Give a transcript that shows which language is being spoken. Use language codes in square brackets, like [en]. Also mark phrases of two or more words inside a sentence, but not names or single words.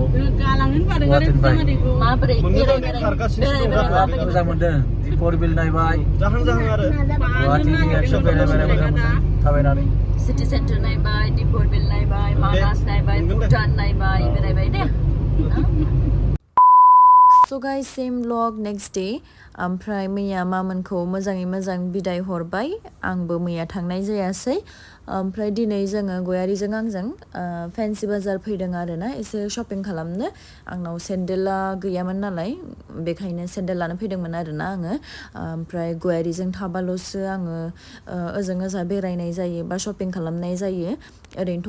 [brx] गालांनो बादों आरो माबोरै मोजां मोनदों Deepor beel नायबाय जाहां आरो गुवाहाटीनि एक्सन बेरायबाय मोजां मोनदों थाबायनानै सिटी सेन्टार नायबाय Deepor beel नायबाय मानास नायबाय भुटान नायबाय बेरायबाय दे [en] So guys, same vlog next day. [brx] ओमफ्राय मैया मामोनखौ मोजाङै मोजां बिदाय हरबाय आंबो मैया थांनाय जायासै ओमफ्राय दिनै जोङो गयारिजों आंजों फेन्सि बाजार फैदों आरोना एसे शपिं खालामनो आंनाव सेन्देला गैयामोन नालाय बेखायनो सेन्देल लानो फैदोंमोन आरोना आङो ओमफ्राय गयारिजों थाबाल'सो आङो ओजों बेरायनाय जायो बा शपिं खालामनाय जायो ओरैनोथ'